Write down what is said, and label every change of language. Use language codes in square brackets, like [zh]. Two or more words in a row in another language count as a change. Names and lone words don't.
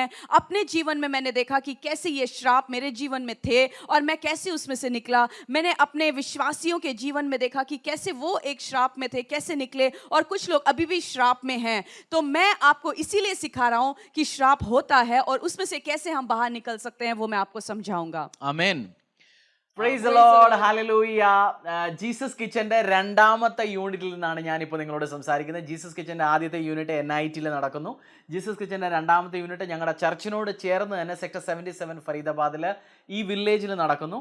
[hi] अपने जीवन में मैंने देखा कि कैसे ये श्राप मेरे जीवन में थे और मैं कैसे उसमें से निकला। मैंने अपने विश्वासियों के जीवन में देखा कि कैसे वो एक श्राप में थे, कैसे निकले, और कुछ लोग अभी भी श्राप में हैं। तो मैं आपको इसीलिए सिखा रहा हूं कि श्राप होता है और उसमें से कैसे हम बाहर निकल सकते हैं वो मैं आपको समझाऊंगा। [ml] ആമേൻ. [en] Praise the Lord. [ml] ഹല്ലേലൂയ. ജീസസ് കിച്ചന്റെ രണ്ടാമത്തെ യൂണിറ്റിൽ നിന്നാണ് ഞാനിപ്പോൾ നിങ്ങളോട് സംസാരിക്കുന്നത്. ജീസസ് കിച്ചന്റെ ആദ്യത്തെ യൂണിറ്റ് NITയിൽ നടക്കുന്നു. ജീസസ് കിച്ചന്റെ രണ്ടാമത്തെ യൂണിറ്റ് ഞങ്ങളുടെ ചർച്ചിനോട് ചേർന്ന് തന്നെ സെക്ടർ 77 ഫരീദാബാദിൽ ഈ വില്ലേജിൽ നടക്കുന്നു.